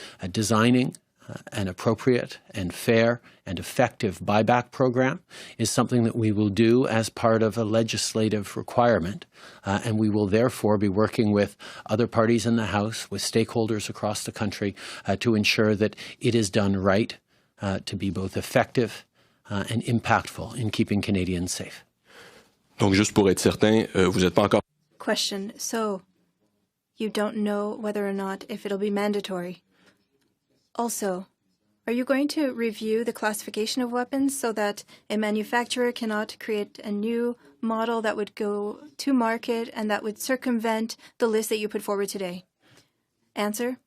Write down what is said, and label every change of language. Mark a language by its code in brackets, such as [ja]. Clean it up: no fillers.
[en] Designing an appropriate and fair and effective buyback program is something that we will do as part of a legislative requirement, and we will therefore be working with other parties in the House, with stakeholders across the country, to ensure that it is done right, to be both effective and impactful in keeping Canadians safe. [fr] donc juste pour être certain, vous n'êtes pas encore... [en] Question. So, you don't know whether or not if it'll be mandatory. Also, are you going to review the classification of weapons so that a manufacturer cannot create a new model that would go to market and that would circumvent the list that you put forward today? Answer.